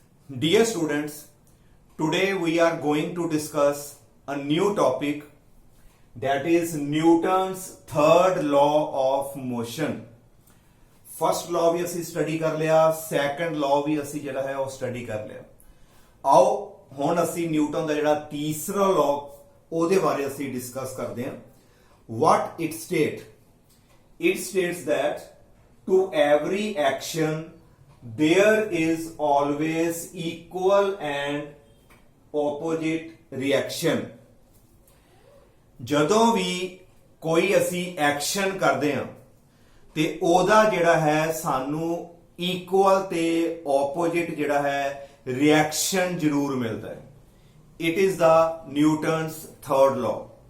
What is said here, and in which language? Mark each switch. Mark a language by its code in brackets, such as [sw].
[en] Dear students, today we are going to discuss a new topic, that is Newton's third law of motion. [hi] First law भी [pa] ਅਸੀਂ study ਕਰ ਲਿਆ, second ਲॉ ਵੀ ਅਸੀਂ ਜਿਹੜਾ ਹੈ ਉਹ ਸਟੱਡੀ ਕਰ ਲਿਆ। ਆਓ ਹੁਣ ਅਸੀਂ ਨਿਊਟਨ ਦਾ ਜਿਹੜਾ ਤੀਸਰਾ ਲॉ ਉਹਦੇ ਬਾਰੇ ਅਸੀਂ ਡਿਸਕਸ ਕਰਦੇ ਹਾਂ। [en] What it states? It states that to every action there is always equal and opposite reaction. [pa] ਜਦੋਂ ਵੀ ਕੋਈ ਅਸੀਂ ਐਕਸ਼ਨ ਕਰਦੇ ਹਾਂ ਤੇ ਉਹਦਾ ਜਿਹੜਾ ਹੈ ਸਾਨੂੰ ਇਕੁਅਲ ਤੇ ਆਪੋਜਿਟ ਜਿਹੜਾ ਹੈ ਰਿਐਕਸ਼ਨ ਜ਼ਰੂਰ ਮਿਲਦਾ ਹੈ। [en] It is the Newton's third law.